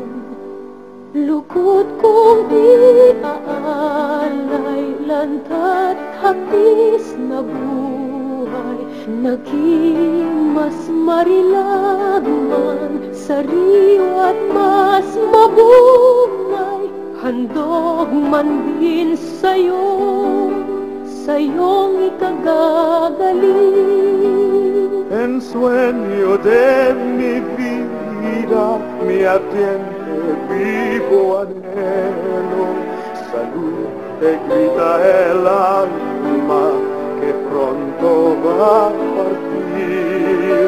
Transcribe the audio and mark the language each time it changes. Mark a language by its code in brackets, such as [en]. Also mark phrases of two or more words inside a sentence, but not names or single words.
[tl] Lukot kong iaalay, lanta't hapis na buhay, naging mas marilaman, sariwa't mas mabunay. Handog man din sa'yong ikagagaling. [es] En sueño de mi vida, mi atiende vivo anhelo, salud te grita el alma que pronto va a partir.